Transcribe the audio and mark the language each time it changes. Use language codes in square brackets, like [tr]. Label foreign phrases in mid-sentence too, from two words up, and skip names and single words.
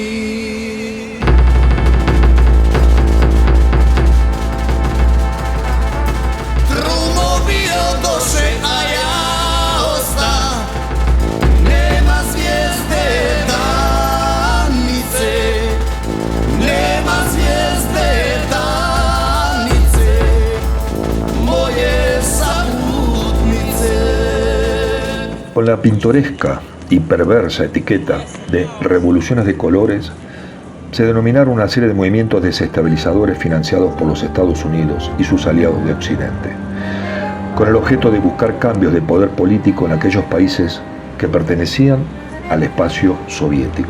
[sr] Drumovi odoše, a ja osta, nema zvijezde danice, nema zvijezde danice, moje saputnice. [es] Con la pintoresca y perversa etiqueta de revoluciones de colores, se denominaron una serie de movimientos desestabilizadores financiados por los Estados Unidos y sus aliados de Occidente, con el objeto de buscar cambios de poder político en aquellos países que pertenecían al espacio soviético.